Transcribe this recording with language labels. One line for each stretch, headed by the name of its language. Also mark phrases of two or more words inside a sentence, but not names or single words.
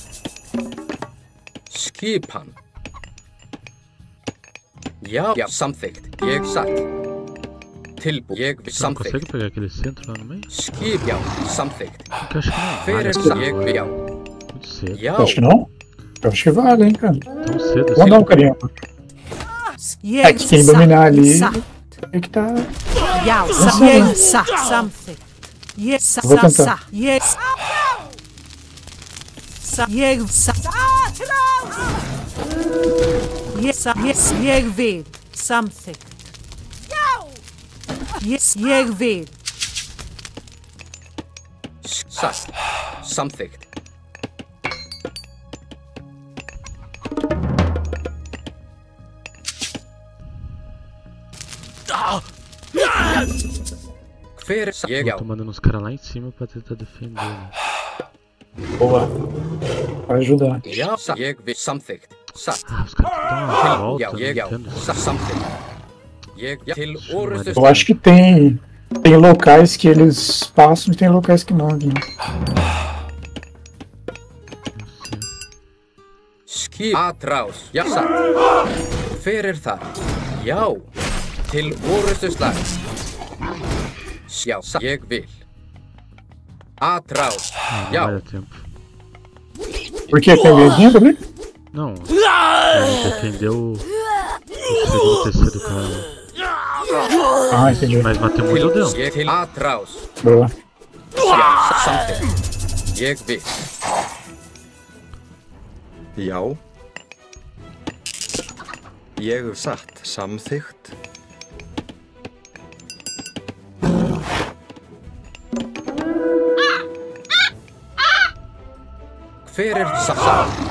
Icelandic: Skipan. Já, samþykkt. Ég satt. Tilbúin. Ég vil.
Portuguese: Você não consegue
Icelandic: Samþykkt.
Portuguese: pegar aquele centro lá no meio?
Icelandic: Skip. Já, samþykkt.
Portuguese: Porque eu acho que não
Icelandic: Hver
Portuguese: vale
Icelandic: satt? Ég vil. Já.
Portuguese: muito cedo.
Icelandic: Já.
Portuguese: Eu acho que não? Eu acho que vale, hein, cara. Tão cedo Vamos assim. dar um carinho.
Icelandic: Ég
Portuguese: É que quem dominar ali
Icelandic: Satt.
Portuguese: é que tá.
Icelandic: Já,
Portuguese: Nossa,
Icelandic: ég
Portuguese: mano.
Icelandic: satt. Samþykkt. Ég satt.
Portuguese: Vou tentar.
Icelandic: Ég satt. Ég satt. Ég satt. Ég vil. Samþykkt. Ég vil. Satt. Samþykkt. Hver satt? Ég. Já.
Portuguese: Tô mandando os caras lá em cima pra tentar defender. Né? Boa. Vai ajudar.
Icelandic: Já, satt. Ég vil. Samþykkt. Satt.
Portuguese: Ah, os caras têm que dar uma volta,
Icelandic: Já,
Portuguese: não
Icelandic: ég. Já.
Portuguese: entendo.
Icelandic: Satt. Samþykkt. Ég. Já. Til orustu.
Portuguese: Eu acho que tem locais que eles passam e tem locais que não, né?
Icelandic: Skip. Atrás. Já, satt. Hver þar? Já. Til orustu slag. Já, satt. Ég vil.
Portuguese: Atrás. Ah, não
Icelandic: Já.
Portuguese: vai dar tempo. Por que tem vizinho também? Não, ele defendeu o segundo, terceiro cara. Ah, entendi. Mas matei muito dentro.
Icelandic: Ég til atrás.
Portuguese: Boa.
Icelandic: Já, samþykkt. Ég vil. Já. Ég satt. Samþykkt. Hver satt?